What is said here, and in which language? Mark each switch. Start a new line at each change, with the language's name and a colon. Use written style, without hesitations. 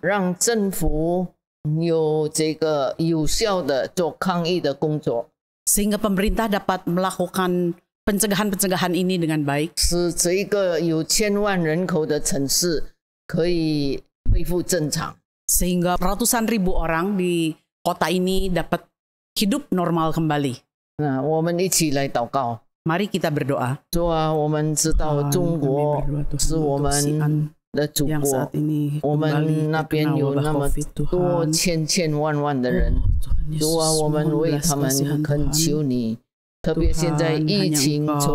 Chinese: 让政府有这个有效的做抗疫的工作，
Indonesian: sehingga pemerintah dapat melakukan pencegahan-pencegahan ini dengan baik.
Chinese: 使这个有千万人口的城市可以恢复正常。
Indonesian: Sehingga ratusan ribu orang di kota ini dapat hidup normal kembali.
Chinese: 我们一起来祷告。
Indonesian: Mari kita berdoa.
Chinese: 主啊，我们知道中国是我们的祖国，我们那边有那么多千万万的人，主啊，我们为他们恳求你，特别现在疫情